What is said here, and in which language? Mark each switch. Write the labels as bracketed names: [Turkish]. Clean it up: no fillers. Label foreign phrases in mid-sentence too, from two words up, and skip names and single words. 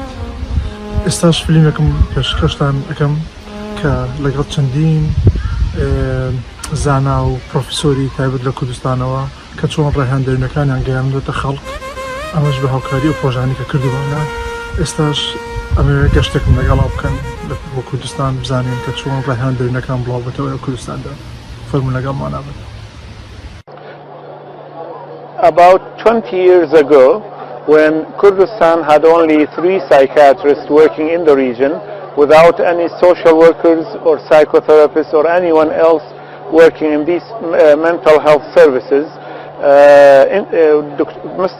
[Central Kurdish] ئێستاش فیلمێکم پێشکەشتان ئەەکەم کە لەگەڵ چەندین زانا و پرۆفیسۆری تایبەت لە کوردستانەوە کە چۆن ڕێهاندەرونەکانیان گەیاندوێتە خەڵک ئەمەش بە هاوکاری و پرۆژانی کە کردووانە. ئێستاش ئەمە گەشتێکم لەگەڵا بکەن بۆ کوردستان بزانین کە چۆن ڕێهاندەرونەکان بڵاو بێتەوە لە کوردستاندا فەرمون لەگەڵمان بێت. [English] About 20 years ago, when Kurdistan had only 3 psychiatrists working in the region without any social workers or psychotherapists or anyone else working in these mental health services, Mr.